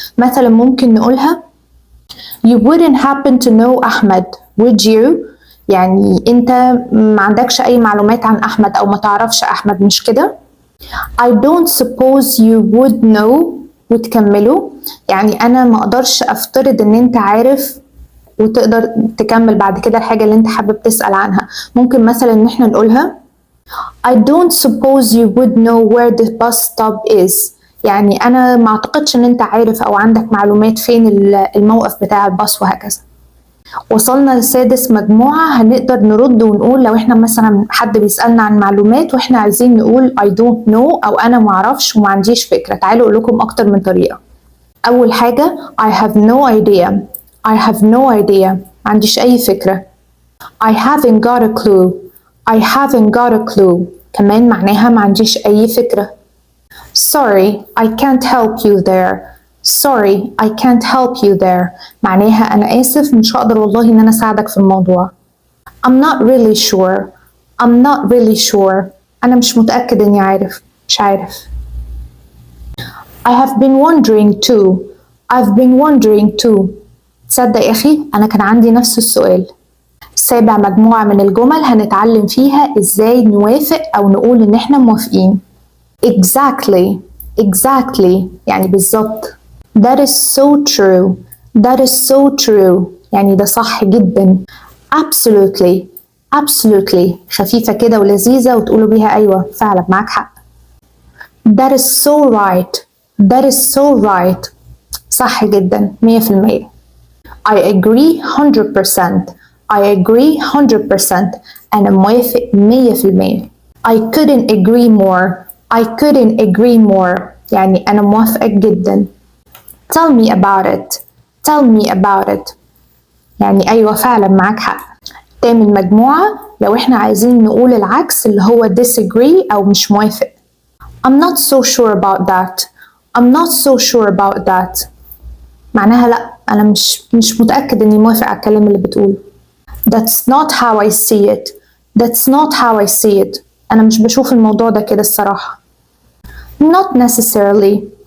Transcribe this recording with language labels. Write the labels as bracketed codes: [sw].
[ar] مثلا ممكن نقولها [en] you wouldn't happen to know [ar] أحمد [en] would you؟ [ar] يعني انت ما عندكش اي معلومات عن احمد او ما تعرفش احمد، مش كده. [en] I don't suppose you would know [ar] وتكملوا، يعني انا ما اقدرش افترض ان انت عارف، وتقدر تكمل بعد كده الحاجة اللي انت حابب تسأل عنها. ممكن مثلا ان احنا نقولها [en] I don't suppose you would know where the bus stop is. [ar] يعني انا ما اعتقدش ان انت عارف او عندك معلومات فين الموقف بتاع الباص، وهكذا. وصلنا لسادس مجموعة، هنقدر نرد ونقول لو احنا مثلا حد بيسألنا عن معلومات واحنا عايزين نقول [en] I don't know [ar] او انا معرفش وما عنديش فكرة. تعالوا اقول لكم اكتر من طريقة. اول حاجة [en] I have no idea. I have no idea [ar] ما عنديش أي فكرة. [en] I haven't got a clue. I haven't got a clue [ar] كمان معناها ما عنديش أي فكرة. [en] Sorry I can't help you there. Sorry I can't help you there [ar] معناها أنا آسف مش هقدر والله إن أنا أساعدك في الموضوع. [en] I'm not really sure. I'm not really sure [ar] أنا مش متأكد إني عارف، مش عارف. [en] I have been wondering too. I've been wondering too. [ar] تصدق يا أخي أنا كان عندي نفس السؤال. سابع مجموعة من الجمل هنتعلم فيها إزاي نوافق أو نقول إن إحنا موافقين. [en] Exactly. Exactly [ar] يعني بالظبط. [en] That is so true. That is so true [ar] يعني ده صح جدا. [en] Absolutely. Absolutely [ar] خفيفة كده ولذيذة وتقولوا بيها أيوة فعلا معاك حق. [en] That is so right. That is so right [ar] صح جدا [en] 100%. I agree 100%. I agree 100%. [ar] أنا موافق 100%. [en] I couldn't agree more. I couldn't agree more [ar] يعني أنا موافقة جدا. [en] Tell me about it. Tell me about it [ar] يعني أيوة فعلا معاك حق. تامن مجموعة لو إحنا عايزين نقول العكس اللي هو disagree أو مش موافق. [en] I'm not so sure about that. I'm not so sure about that [ar] معناها لأ أنا مش متأكد إني موافق على الكلام اللي بتقوله. [en] That's not how I see it. That's not how I see it [ar] أنا مش بشوف الموضوع ده كده الصراحة. [en] Not necessarily.